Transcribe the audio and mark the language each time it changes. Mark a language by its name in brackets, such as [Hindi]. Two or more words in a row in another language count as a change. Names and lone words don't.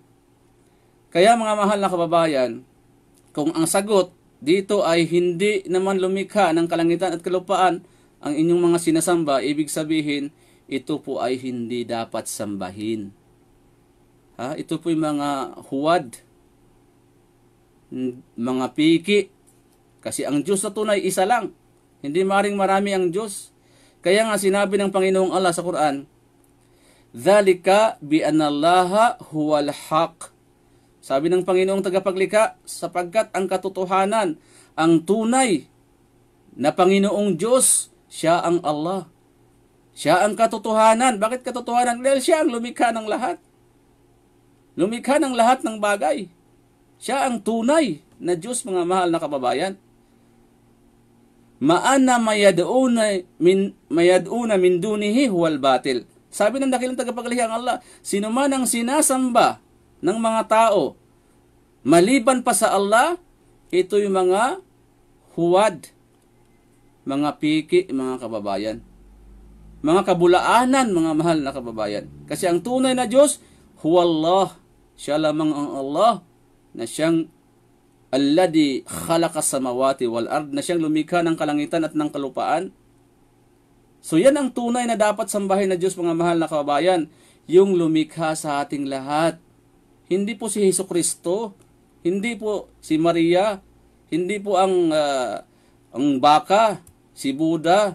[Filipino] Kaya, mga mahal na kababayan, kung ang sagot dito ay hindi naman lumikha ng kalangitan at kalupaan ang inyong mga sinasamba, ibig sabihin, ito po ay hindi dapat sambahin. Ito po yung mga huwad, mga piki. Kasi ang Diyos na tunay, isa lang. Hindi maring marami ang Diyos. Kaya nga sinabi ng Panginoong Allah sa Quran, [Arabic] ذلك بأن الله هو الحق. [Filipino] Sabi ng Panginoong tagapaglikha, sapagkat ang katotohanan, ang tunay na Panginoong Diyos, siya ang Allah. Siya ang katotohanan. Bakit katotohanan? Dahil siya ang lumikha ng lahat. Lumikha ng lahat ng bagay. Siya ang tunay na Diyos, mga mahal na kababayan. [Arabic] وأن ما يدعون من دونه هو الباطل. [Filipino] Sabi ng dakilang tagapaglihang Allah, sino man ang sinasamba ng mga tao maliban pa sa Allah, ito yung mga huwad, mga piki, mga kababayan. Mga kabulaanan, mga mahal na kababayan. Kasi ang tunay na Diyos, huwallah, siya lamang ang Allah, na siyang [Arabic] الذي خلق السماوات والأرض, [Filipino] na siyang lumikha ng kalangitan at ng kalupaan. So yan ang tunay na dapat sambahin na Diyos, mga mahal na kababayan, yung lumikha sa ating lahat. Hindi po si Jesucristo, hindi po si Maria, hindi po ang baka, si Buddha.